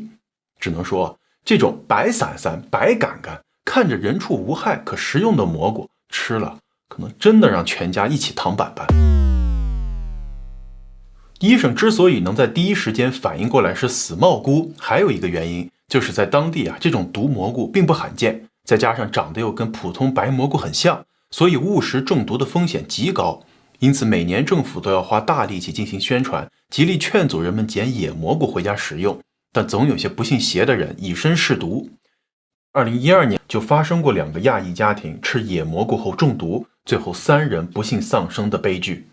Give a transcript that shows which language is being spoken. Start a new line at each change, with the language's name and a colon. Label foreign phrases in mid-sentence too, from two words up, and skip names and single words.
Chinese: 只能說這種白散散、白杆杆看着人畜無害可食用的蘑菇，吃了可能真的讓全家一起躺板板。醫生之所以能在第一時間反应過來是死帽菇，還有一个原因，就是在当地這種毒蘑菇並不罕見，再加上長得又跟普通白蘑菇很像，所以誤食中毒的風險極高。因此每年政府都要花大力氣進行宣傳，極力勸阻人們撿野蘑菇回家食用，但總有些不信邪的人以身試毒。2012年就發生過2個亞裔家庭吃野蘑菇後中毒，最後3人不幸喪生的悲劇。